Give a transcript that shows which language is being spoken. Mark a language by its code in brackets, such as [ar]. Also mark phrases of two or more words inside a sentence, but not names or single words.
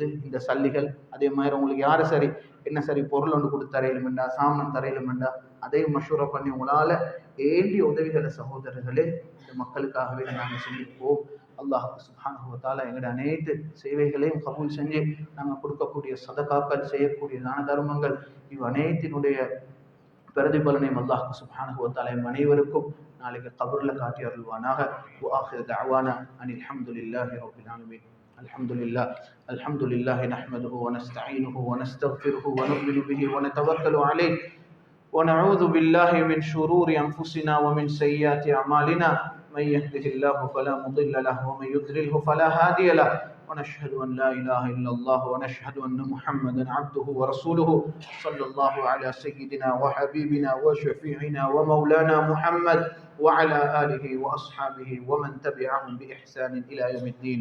[ta] இந்த சல்லிகள் அதே மாதிரி உங்களுக்கு யார் சரி என்ன சரி பொருள் ஒன்று கொடுத்து தரையிலுமெண்டா சாமனம் தரையிலுமெண்டா அதையும் மஷூரா பண்ணி உங்களால் ஏண்டிய உதவிகளை சகோதரர்களே இந்த மக்களுக்காகவே நாங்கள் செஞ்சுருப்போம். [ar] الله سبحانه وتعالى [ta] எங்களுடைய அனைத்து சேவைகளையும் கபூல் செஞ்சு நாங்கள் கொடுக்கக்கூடிய சதகாக்கள் செய்யக்கூடிய தான தர்மங்கள் இவ் அனைத்தினுடைய பிரதிபலனையும் [ar] الله سبحانه وتعالى [ta] அனைவருக்கும் நாளைக்கு கபரில் காட்டி அருள்வானாக. [ar] وآخر دعوانا أن الحمد لله رب العالمين. الحمد لله نحمده ونستعينه ونستغفره ونؤمن به ونتوكل عليه ونعوذ بالله من شرور أنفسنا ومن سيئات أعمالنا من يهده الله فلا مضل له ومن يضلله فلا هادي له ونشهد أن لا إله إلا الله ونشهد أن محمدا عبده ورسوله صلى الله على سيدنا وحبيبنا وشفيعنا ومولانا محمد وعلى آله وأصحابه ومن تبعهم بإحسان إلى يوم الدين.